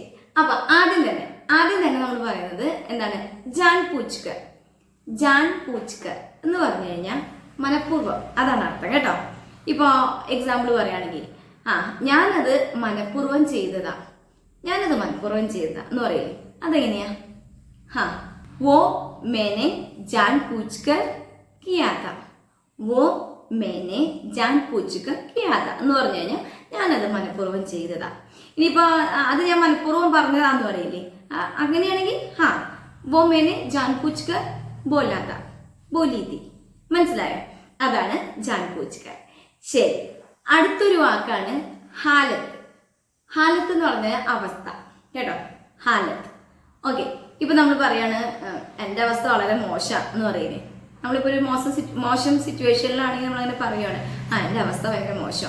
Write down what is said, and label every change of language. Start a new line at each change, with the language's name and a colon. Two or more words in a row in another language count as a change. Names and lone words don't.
Malayalam: അപ്പോൾ ആദ്യം തന്നെ നമ്മൾ പറയുന്നത് എന്താണ്, ജാൻ പൂച്ച്കർ. ജാൻ പൂച്ച്കർ എന്ന് പറഞ്ഞു കഴിഞ്ഞാൽ മനഃപൂർവ്വം, അതാണ് അർത്ഥം കേട്ടോ. ഇപ്പോൾ എക്സാമ്പിൾ പറയുകയാണെങ്കിൽ ഞാനത് മനഃപൂർവ്വം ചെയ്തതാ എന്ന് പറയില്ലേ, അതെങ്ങനെയാ?
Hindi: वो मैंने जानबूझकर किया था. वो मैंने जानबूझकर किया था
Malayalam: എന്ന് പറഞ്ഞു കഴിഞ്ഞാൽ ഞാനത് മനഃപൂർവ്വം ചെയ്തതാ. ഇനിയിപ്പോൾ അത് ഞാൻ മനഃപൂർവ്വം പറഞ്ഞതാന്ന് പറയില്ലേ, അങ്ങനെയാണെങ്കിൽ
Hindi: वो मैंने जानबूझकर बोला था, बोली थी.
Malayalam: മനസ്സിലായോ? അതാണ് जानबूझकर. ശരി, അടുത്തൊരു വാക്കാണ് ഹാലത്ത്. ഹാലത്ത് എന്ന് പറഞ്ഞാൽ അവസ്ഥ കേട്ടോ, ഹാലത്ത്. ഓക്കെ, ഇപ്പൊ നമ്മൾ പറയാണ് എൻ്റെ അവസ്ഥ വളരെ മോശം എന്ന് പറയുന്നത്. നമ്മളിപ്പോൾ ഒരു മോശം സിറ്റുവേഷനിലാണെങ്കിൽ നമ്മളങ്ങനെ പറയുകയാണ്, എൻ്റെ അവസ്ഥ ഭയങ്കര മോശം.